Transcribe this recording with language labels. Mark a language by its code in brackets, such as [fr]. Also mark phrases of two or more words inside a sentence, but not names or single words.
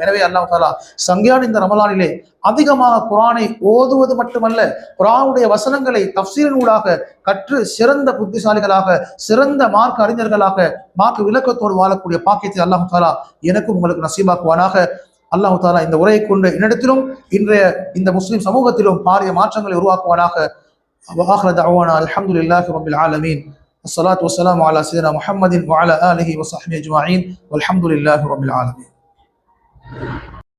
[ta] எனவே [ar] الله تعالى [ta] சங்கியான இந்த ரமலானிலே அதிகமாக குர்ஆனை ஓதுவது மட்டுமல்ல, குர்ஆனுடைய வசனங்களை தஃப்சீரினூடாக கற்று சிறந்த புத்திசாலிகளாக, சிறந்த மார்க்க அறிஞர்களாக, மார்க்க விளக்கத்தோடு வாழக்கூடிய பாக்கியத்தை [ar] الله تعالى [ta] எனக்கும் உங்களுக்கு நசீபாக்குவானாக. [ar] الله تعالى [ta] இந்த உரையை கொண்டு என்னிடத்திலும் இன்றைய இந்த முஸ்லிம் சமூகத்திலும் பாரிய மாற்றங்களை உருவாக்குவானாக. [ar] وآخر دعوانا الحمد لله رب العالمين. الصلاة والسلام على سيدنا محمد وعلى آله وصحبه أجمعين والحمد لله رب العالمين.